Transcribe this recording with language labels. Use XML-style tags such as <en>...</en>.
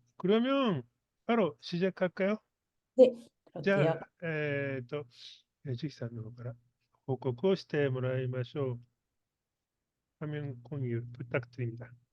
<ko>그러면 바로 시작할까요? 네, 자, 그럴게요.</ko> <ja>주기さんの方から報告をしてもらいましょう。</ja> <ko>화면 공유 부탁드립니다.</ko>